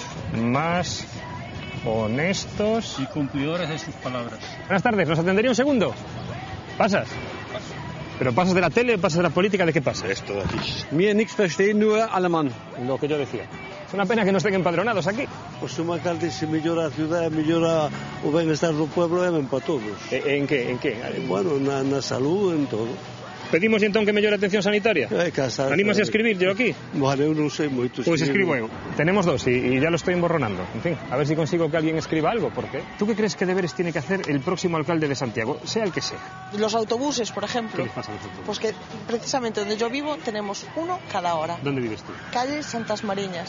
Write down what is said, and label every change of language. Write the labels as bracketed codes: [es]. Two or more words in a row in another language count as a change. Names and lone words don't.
[es] Más honestos. Y cumplidores de sus palabras. Buenas tardes, ¿nos atendería un segundo? ¿Pasas? ¿Pero pasas de la tele o pasas de la política? ¿De qué pasa? Esto de aquí. [de] Mir nichts verstehen, nur alemán. [es] Lo que yo decía. Es una pena que no estén empadronados aquí. [gl] Pues un alcalde se mellora a ciudad, mellora o benestar do pueblo e ben para todos. [es] En qué? [gl] Bueno, na salud, en todo. Pedimos entón que mellore a atención sanitaria. Anímase a escribir [es] yo aquí. [gl] Bueno, eu non sei moito. Pues escribo eu. [es] Tenemos dos y ya lo estoy emborronando. En fin, a ver si consigo que alguien escriba algo. ¿Por qué? ¿Tú qué crees que deberes tiene que hacer el próximo alcalde de Santiago, sea el que sea? Los autobuses, por ejemplo. ¿Qué les pasa a los autobuses? Pues que precisamente donde yo vivo tenemos uno cada hora. ¿Dónde vives tú? Calle Santas Mariñas.